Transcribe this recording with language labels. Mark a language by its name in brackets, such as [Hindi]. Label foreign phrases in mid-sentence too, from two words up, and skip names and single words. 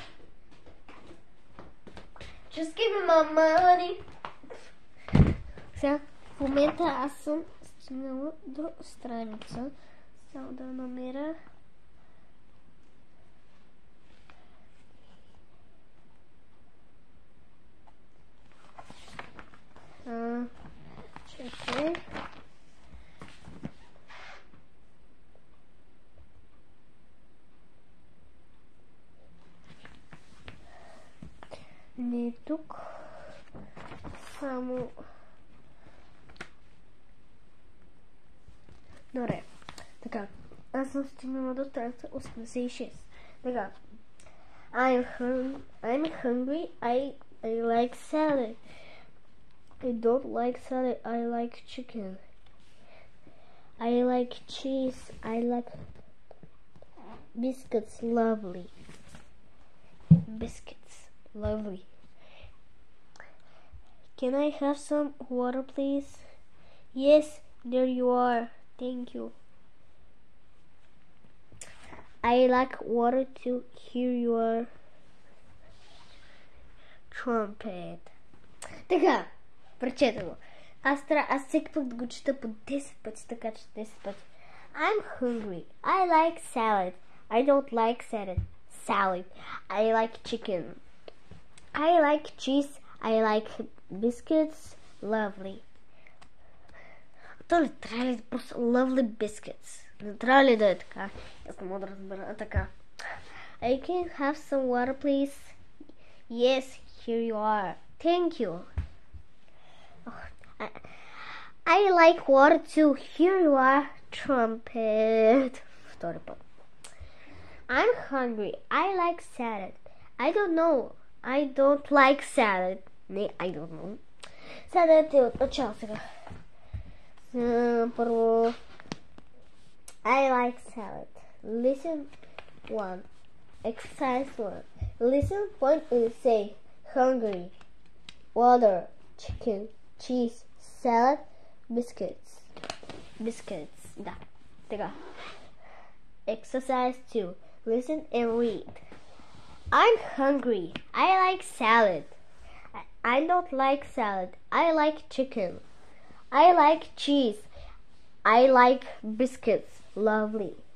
[English] Just give me my money. [Bulgarian] Сега, в момента аз съм стигнала до страница. Само да намеря. Чакай. Не е тук. Само... Добре. Така. Аз съм стигнала до страница 86. Така. [English] I'm hungry. I like salad. I don't like salad. I like chicken. I like cheese. I like biscuits. Lovely. Biscuits. Lovely. Can I have some water, please? Yes, there you are. Thank you. I like water to hear your trumpet. [Bulgarian] Така, прочета го. Аз всеки път го чета по 10 пъти, така че 10 пъти. [English] I'm hungry. I like salad. I don't like salad. I like chicken. I like cheese. I like biscuits. Lovely. [Bulgarian] То ли трябва ли просто [English] lovely biscuits? [Bulgarian] Не трябва ли да е така? Аз не мога да разбера. Така. [English] I can have some water, please? Yes, here you are. Thank you. I like water too. Here you are. Trumpet. [Bulgarian] Втори път. [English] I'm hungry. I like salad. I don't know. I don't like salad. Не, I don't know. [Bulgarian] Сега да те от начало сега. Първо. [English] I like salad. Listen 1. Exercise 1. Listen, point and say hungry, water, chicken, cheese, salad, biscuits. Biscuits. [Bulgarian] Да. Така. [English] Exercise 2. Listen and read. I'm hungry. I like salad. I don't like salad. I like chicken. I like cheese. I like biscuits. Lovely.